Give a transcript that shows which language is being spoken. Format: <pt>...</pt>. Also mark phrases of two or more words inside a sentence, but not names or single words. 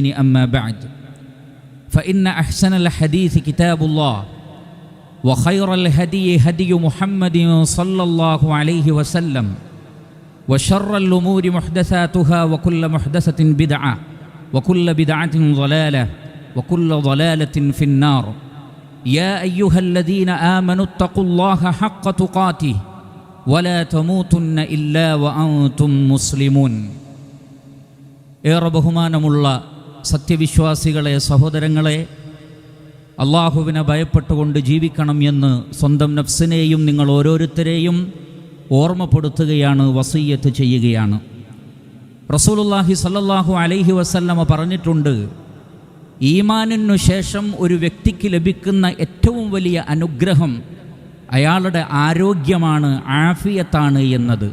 <ar>أما بعد، فإن أحسن الحديث كتاب الله، وخير الهدي هدي محمد صلى الله عليه وسلم، وشر الأمور محدثاتها، وكل محدثة بدعة، وكل بدعة ضلالة، وكل ضلالة في النار. يا أيها الذين آمنوا اتقوا الله حق تقاته ولا تموتن إلا وأنتم مسلمون.</ar> <ml>ഏറെ ബഹുമാനമുള്ള സത്യവിശ്വാസികളെ, സഹോദരങ്ങളെ, അള്ളാഹുവിനെ ഭയപ്പെട്ടുകൊണ്ട് ജീവിക്കണം എന്ന് സ്വന്തം നഫ്സിനെയും നിങ്ങൾ ഓരോരുത്തരെയും ഓർമ്മപ്പെടുത്തുകയാണ്, വസിയ്യത്ത് ചെയ്യുകയാണ്. റസൂലുള്ളാഹി</ml> <ar>صلى الله عليه وسلم</ar> <ml>പറഞ്ഞിട്ടുണ്ട്, ഈമാനിനു ശേഷം ഒരു വ്യക്തിക്ക് ലഭിക്കുന്ന ഏറ്റവും വലിയ അനുഗ്രഹം അയാളുടെ ആരോഗ്യമാണ്, ആഫിയത്താണ് എന്നത്.</ml>